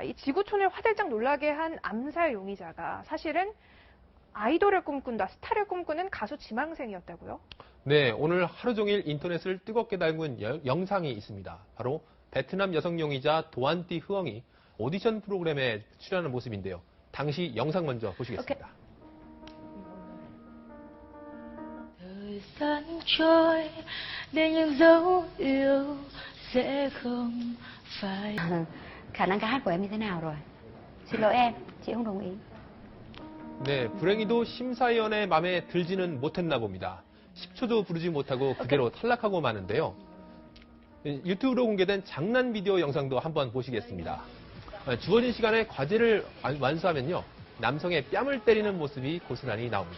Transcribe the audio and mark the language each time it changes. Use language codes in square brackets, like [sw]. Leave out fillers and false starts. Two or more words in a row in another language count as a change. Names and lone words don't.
[ko] 이 지구촌을 화들짝 놀라게 한 암살 용의자가 사실은 아이돌을 꿈꾼다, 스타를 꿈꾸는 가수 지망생이었다고요? 네, 오늘 하루 종일 인터넷을 뜨겁게 달군 영상이 있습니다. 바로 베트남 여성 용의자 도안 티 흐엉이 오디션 프로그램에 출연하는 모습인데요. 당시 영상 먼저 보시겠습니다. 오케이. [vi] Thời gian trôi để những dấu yêu sẽ không phải. Khả năng ca hát của em như thế nào rồi? Xin lỗi em, chị không đồng ý. [ko] 네, 불행히도 심사위원의 마음에 들지는 못했나 봅니다. 10초도 부르지 못하고 그대로 탈락하고 마는데요. 유튜브로 공개된 장난 비디오 영상도 한번 보시겠습니다. 주어진 시간에 과제를 완수하면요, 남성의 뺨을 때리는 모습이 고스란히 나옵니다.